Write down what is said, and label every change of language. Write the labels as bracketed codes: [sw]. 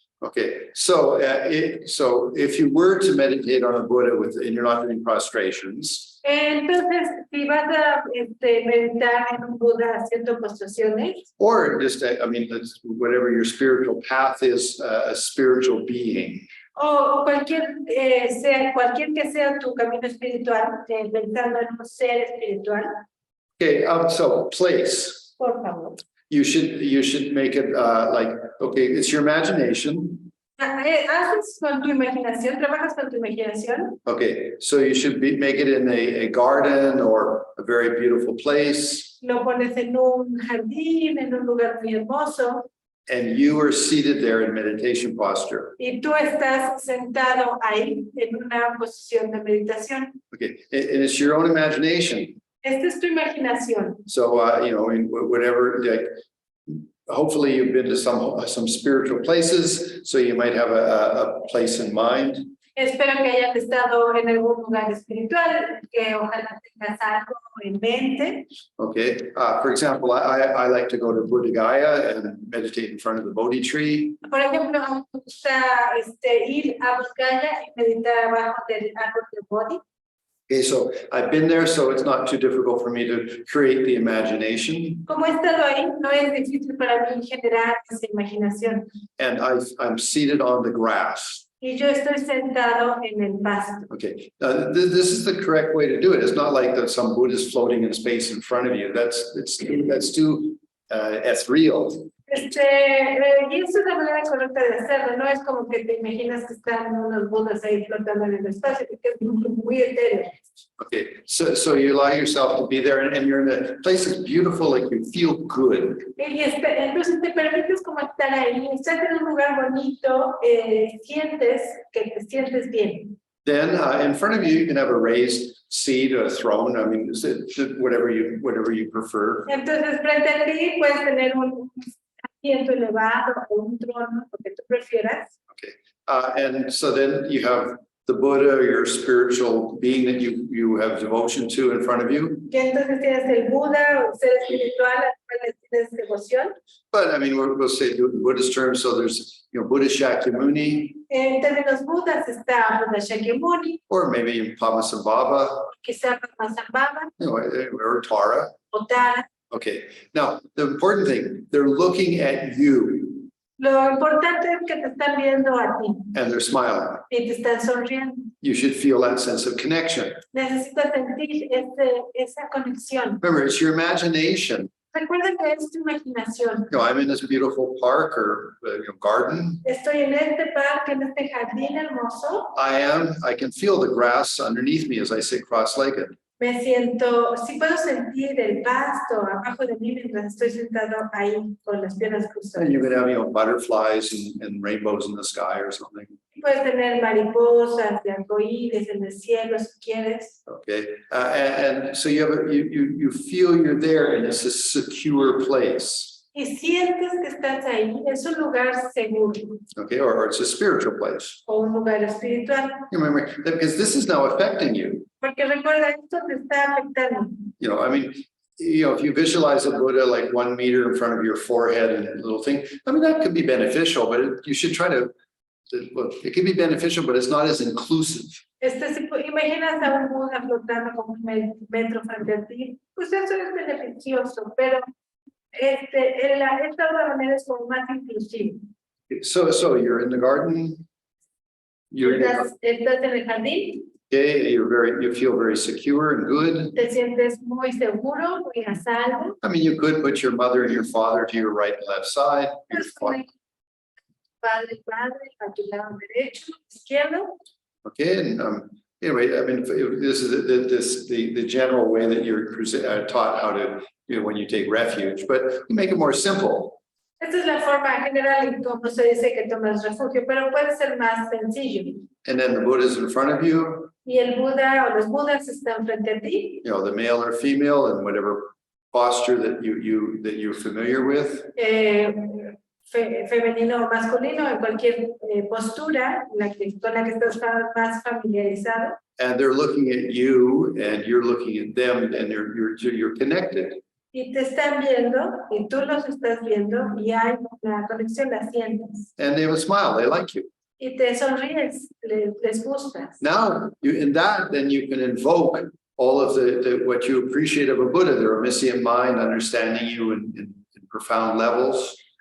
[en] Okay, so if you were to meditate on a Buddha and you're not doing prostrations, [es] Entonces, si vas a meditar en un Buda haciendo postraciones, [en] or just, whatever your spiritual path is, a spiritual being, [es] o cualquier que sea tu camino espiritual, pensando en un ser espiritual, [en] okay, so place. [es] por favor. [en] You should make it it's your imagination. [es] Haces con tu imaginación, trabajas con tu imaginación. [en] Okay, so you should make it in a garden or a very beautiful place. [es] Lo pones en un jardín, en un lugar muy hermoso. [en] And you are seated there in meditation posture. [es] Y tú estás sentado ahí en una posición de meditación. [en] Okay, and it's your own imagination. [es] Esta es tu imaginación. [en] So, whatever, hopefully you've been to some spiritual places, so you might have a place in mind. [es] Espero que hayan estado en algún lugar espiritual, que ojalá tengas algo en mente. [en] Okay, for example, I like to go to Buddha Gaya and meditate in front of the Bodhi tree. [es] Por ejemplo, me gusta ir a Bodh Gaya y meditar abajo del árbol de Bodhi. [en] Okay, so I've been there, so it's not too difficult for me to create the imagination. [es] Como he estado ahí, no es difícil para mí generar esa imaginación. [en] And I'm seated on the grass. [es] Y yo estoy sentado en el pasto. [en] Okay, this is the correct way to do it. It's not like that some Buddha is floating in space in front of you. That's too ethereal. [es] Y esa es la manera correcta de hacerlo. No es como que te imaginas que están unos budas ahí flotando en el espacio, porque es muy etéreo. [en] Okay, so you allow yourself to be there, and you're in a place that's beautiful, like you feel good. [es] Y entonces te permites como estar ahí, estás en un lugar bonito, sientes que te sientes bien. [en] Then in front of you, you can have a raised seat, a throne. I mean, whatever you prefer. [es] Entonces, frente a ti puedes tener un asiento elevado o un trono, lo que tú prefieras. [en] And so then you have the Buddha, your spiritual being that you have devotion to in front of you. [es] Y entonces tienes el Buda o el ser espiritual al cual le tienes devoción. [en] But I mean, we'll say in Buddhist terms. So there's, Buddha Shakyamuni, [es] En términos budas está Buda Shakyamuni, [en] or maybe Padmasambhava, [es] quizá Padmasambhava [en] or Tara. [es] o Tara. [en] Okay. Now, the important thing, they're looking at you [es] Lo importante es que te están viendo a ti [en] and they're smiling. [es] y te están sonriendo. [en] You should feel that sense of connection. [es] Necesitas sentir esa conexión. [en] Remember, it's your imagination. [es] Recuerda que es tu imaginación. [en] I'm in this beautiful park or garden. [es] Estoy en este parque, en este jardín hermoso. [en] I can feel the grass underneath me as I sit cross-legged. [es] Me siento, sí puedo sentir el pasto abajo de mí mientras estoy sentado ahí con las piernas cruzadas. [en] And you could have, butterflies and rainbows in the sky or something. [es] Puedes tener mariposas de arcoíris en el cielo si quieres. [en] Okay. And so you feel you're there and it's a secure place. [es] Y sientes que estás ahí, es un lugar seguro. [en] Okay. Or it's a spiritual place. [es] O un lugar espiritual. [en] Remember, because this is now affecting you. [es] Porque recuerda, esto te está afectando. [en] If you visualize a Buddha like 1 meter in front of your forehead and a little thing, that could be beneficial, but you should try to, it can be beneficial, but it's not as inclusive. [es] Si imaginas a un Buda flotando como un metro frente a ti, pues eso es beneficioso, pero esta otra manera es como más inclusiva. [en] So you're in the garden. [es] Estás en el jardín. [en] Okay, you feel very secure and good. [es] Te sientes muy seguro, muy a salvo. [en] You could put your mother and your father to your right and left side. [es] Padre, a tu lado derecho, izquierdo. [en] Okay, and anyway, this is the general way that you're taught how to, when you take refuge, but you make it more simple. [es] Esta es la forma general en cómo se dice que tomas refugio, pero puede ser más sencillo. [en] And then the Buddha is in front of you. [es] Y el Buda o los Budas están frente a ti. [en] The male or female, and whatever posture that you're familiar with. [es] Femenino o masculino, en cualquier postura con la que estás más familiarizado. [en] And they're looking at you, and you're looking at them, and you're connected. [es] Y te están viendo, y tú los estás viendo, y hay una conexión, la sientes. [en] And they will smile. They like you. [es] Y te sonríes, les gustas. [en] Now, in that, then you can invoke all of the what you appreciate of a Buddha, their omniscient mind, understanding you in profound levels.